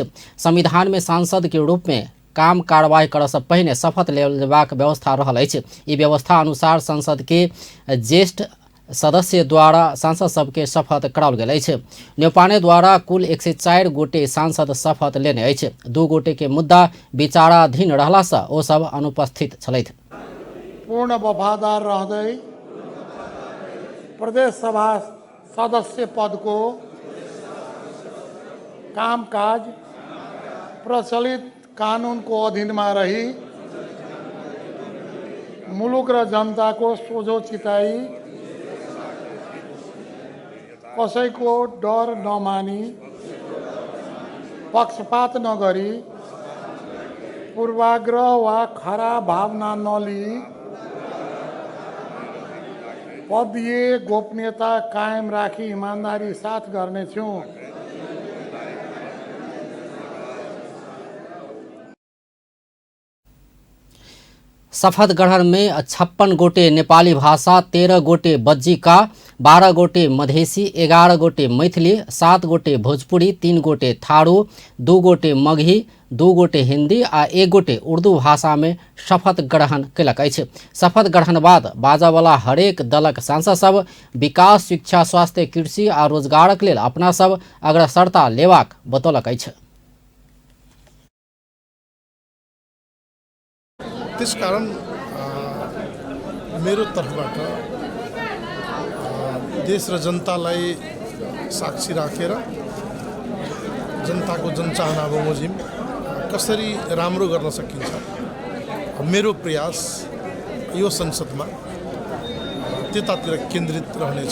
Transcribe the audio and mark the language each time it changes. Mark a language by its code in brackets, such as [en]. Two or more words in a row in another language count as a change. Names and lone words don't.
[mai] संविधान में सांसद के रूप में काम कार्रवाई करसँ पहिने शपथ लेबाक व्यवस्था रहल अछि। ई व्यवस्था अनुसार संसद के ज्येष्ठ सदस्य द्वारा सांसद सबके शपथ कराओल गेल अछि। न्यौपाने द्वारा कुल 104 गोटे सांसद शपथ लेने अछि। 2 गोटे के मुद्दा विचाराधीन रहलासँ ओ सब अनुपस्थित छलथि। [ne] पूर्ण वफादार रहँदै प्रदेश सभा सदस्य पद को कामकाज प्रचलित कानून को अधीन में रही मुलुक र जनता को सोझो चिताई कसैको डर नमानी पक्षपात नगरी पूर्वाग्रह वा खराब भावना नली पदीय गोपनीयता कायम राखी ईमानदारी साथ गर्नेछु। [mai] शपथ ग्रहण में 56 गोटे नेपाली भाषा, 13 गोटे बज्जिका, 12 गोटे मधेसी, 11 गोटे मैथिली, 7 गोटे भोजपुरी, 3 गोटे थारू, 2 गोटे मगही, 2 गोटे हिंदी आ 1 गोटे उर्दू भाषा में शपथ ग्रहण कयलक अछि। शपथ ग्रहण बाद बाजावला हरेक दलक सांसद सब विकास, शिक्षा, स्वास्थ्य, कृषि आ रोजगारक लेल अपना सब अग्रसरता लेबाक बतौलक अछि। [ne] त्यसकारण मेरो तर्फबाट देश र जनतालाई साक्षी राखेर जनताको जनचाहना बमोजिम कसरी राम्रो गर्न सकिन्छ मेरो प्रयास यो संसदमा त्यतातिर केन्द्रित रहनेछ।